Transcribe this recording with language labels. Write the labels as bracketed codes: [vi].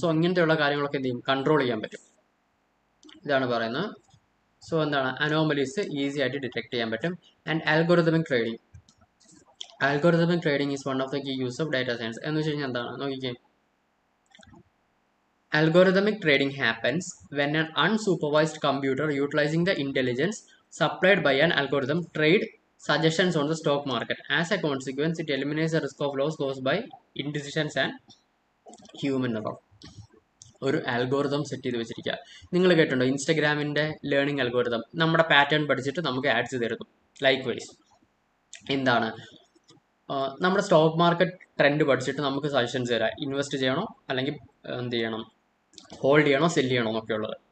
[ml] So ഇങ്ങനത്തെയുള്ള കാര്യങ്ങളൊക്കെ എന്ത് ചെയ്യും, കൺട്രോൾ ചെയ്യാൻ പറ്റും. ഇതാണ് പറയുന്നത്. സോ എന്താണ്, അനോമലീസ് ഈസി ആയിട്ട് ഡിറ്റക്ട് ചെയ്യാൻ പറ്റും. And ആൽഗോറിതമിക് trading. [en] Algorithmic trading is one of the key use of data science. [ml] എന്ന് വെച്ച് കഴിഞ്ഞാൽ എന്താണ് നോക്കിക്കേ, [en] algorithmic trading happens when an unsupervised computer utilizing the intelligence supplied by an algorithm trade suggestions on the stock market. As a consequence, it eliminates the risk of loss caused by indecisions and human error. [ml] ഒരു algorithm set ചെയ്ത് വെച്ചിരിക്കുക. നിങ്ങൾ കേട്ടിട്ടുണ്ടോ ഇൻസ്റ്റഗ്രാമിൻ്റെ learning algorithm, നമ്മുടെ pattern പഠിച്ചിട്ട് നമുക്ക് ads തരുന്നു. Like vice എന്താണ്, നമ്മുടെ സ്റ്റോക്ക് മാർക്കറ്റ് ട്രെൻഡ് പഠിച്ചിട്ട് നമുക്ക് സജഷൻസ് തരാം, ഇൻവെസ്റ്റ് ചെയ്യണോ അല്ലെങ്കിൽ എന്ത് ചെയ്യണം, ഹോൾഡ് ചെയ്യണോ സെല് ചെയ്യണോ എന്നൊക്കെ ഉള്ളത്.